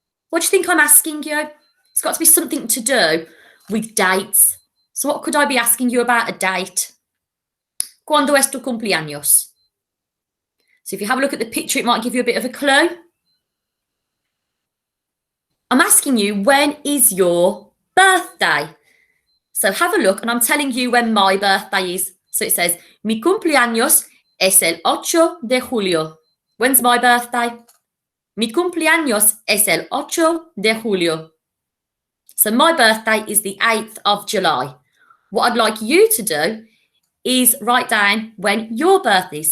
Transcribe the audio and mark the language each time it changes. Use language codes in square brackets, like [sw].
[en] What do you think I'm asking you? It's got to be something to do with dates. So what could I be asking you about a date? [es] ¿Cuándo es tu cumpleaños? [en] So if you have a look at the picture, it might give you a bit of a clue. I'm asking you, when is your birthday? So have a look, and I'm telling you when my birthday is. So it says, [es] mi cumpleaños es el 8 de julio. [en] When's my birthday? [es] Mi cumpleaños es el 8 de julio. [en] So my birthday is the 8th of July. What I'd like you to do is write down when your birthday is.